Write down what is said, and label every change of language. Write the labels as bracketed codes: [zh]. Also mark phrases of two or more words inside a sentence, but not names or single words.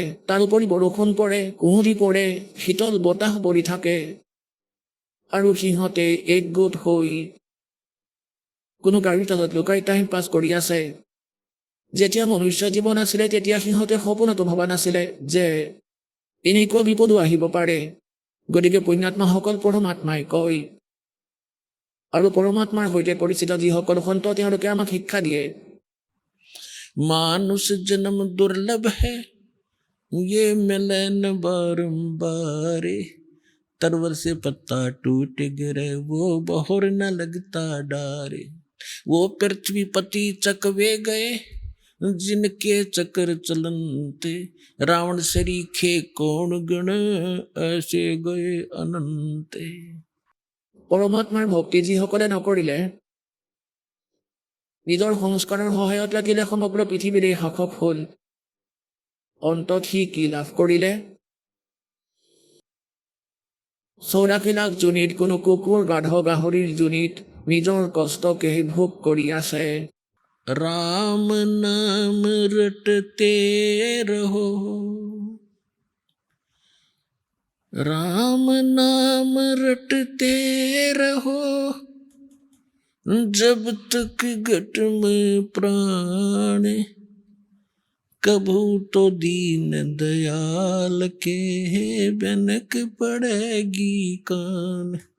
[as] তাৰোপৰি বৰষুণ পৰে, কুঁৱলী পৰে, শীতল বতাহ পৰি থাকে, আৰু সিহঁতে একগোট হৈ কোনো গাড়ীৰ তলত লুকাই [en] time pass [as] কৰি আছে। যেতিয়া মনুষ্য জীৱন আছিলে, তেতিয়া সিহঁতে সপোনতো ভবা নাছিলে যে এনেকুৱা বিপদো আহিব পাৰে। গতিকে পুণ্যাত্মাসকল, পৰমাত্মাই কয়, আৰু পৰমাত্মাৰ সৈতে পৰিচিত যিসকল সন্ত, তেওঁলোকে আমাক শিক্ষা দিয়ে, [hi] मानुष जन्म दुर्लभ है, ये मिले न बारंबार, तरवर से पत्ता टूट गिरे, वो बहोर न लगता डारे, वो पृथ्वी पति चकवे गए, जिनके चक्र चलनते, रावण सरीखे कौन गण, ऐसे गए अनंते। [as] পৰমাত্মাৰ ভক্তি যিসকলে নকৰিলে, নিজৰ সংস্কাৰৰ সহায়ত লাগিলে সমগ্ৰ পৃথিৱীৰে শাসক হ'ল, অন্তত সি কি লাভ কৰিলে? 84 লাখ যোনিত কোনো কুকুৰ গাধ গাহৰিৰ যোনিত নিজৰ কষ্টকে ভোগ কৰি আছে। [hi] राम नाम रटते रहो, राम नाम रटते रहो, जब तक घट में प्राण, कभू तो दीन दयाल के बनक पड़ेगी कान।